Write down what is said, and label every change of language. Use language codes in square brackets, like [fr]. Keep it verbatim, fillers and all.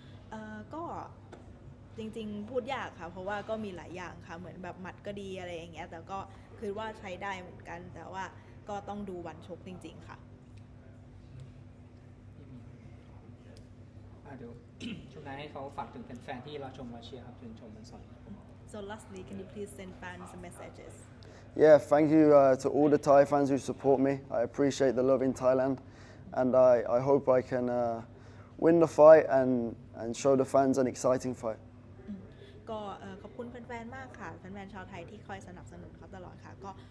[th] เอ่อก็จริงๆพูดยากค่ะเพราะว่าก็มีหลายอย่างค่ะเหมือนแบบหมัดก็ดีอะไรอย่างเงี้ยแต่ก็คือว่าใช้ได้เหมือนกันแต่ว่าก็ต้องดูวันชกจริงๆค่ะ เดี๋ยวช่วงนี้ให้เขาฝากถึงแฟนๆที่เราชมมาเชียร์ครับถึงชมมันสด [en] So lastly, can you please send fans messages? Yeah, thank you uh, to all the Thai fans who support me. I appreciate the love in Thailand, and I I hope I can uh, win the fight and and show the fans an exciting fight. [th] ก็ขอบคุณแฟนๆมากค่ะแฟนๆชาวไทยที่คอยสนับสนุนเขาตลอดค่ะก็วันเสาร์เนี่ยค่ะจะต่อยให้สนุกค่ะแล้วก็จะไม่ทำให้แฟนๆผิดหวังค่ะ